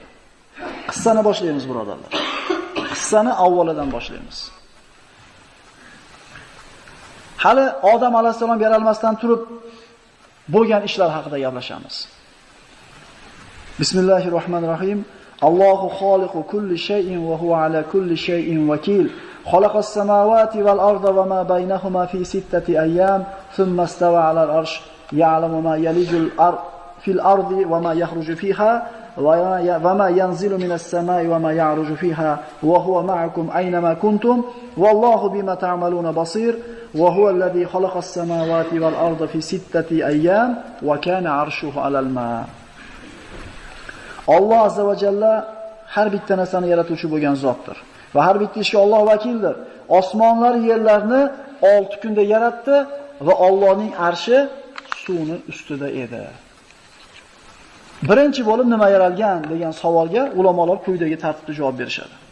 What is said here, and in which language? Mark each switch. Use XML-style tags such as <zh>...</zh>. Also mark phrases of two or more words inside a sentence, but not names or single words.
<uz>Qissani boshlaymiz birodarlar. Qissani avvalidan boshlaymiz. Hali Odam alayhisalom yaralmasdan turib bo'lgan ishlar haqida gaplashamiz.</uz> <ar>Bismillahirrohmanirrohim. الله خالق كل شيء وهو على كل شيء وكيل. خلق السماوات والأرض وما بينهما في ستة أيام، ثم استوى على العرش، يعلم ما يلج في الأرض وما يخرج منها وما ينزل من السماء وما يعرج فيها وهو معكم أينما كنتم والله بما تعملون بصير وهو الذي خلق السماوات والأرض في ستة أيام وكان عرشه على الماء.</ar> <uz>Alloh azza va jalla har bitta narsani yaratuvchi bo'lgan zotdir va har bitta ishga Alloh vakildir. Osmonlar yerlarni 6 kunda yaratdi va Allohning arshi suvni ustida edi. Birinchi bo'lib nima yaralgan degan savolga ulamolar quyidagi tartibda javob berishadi.</uz>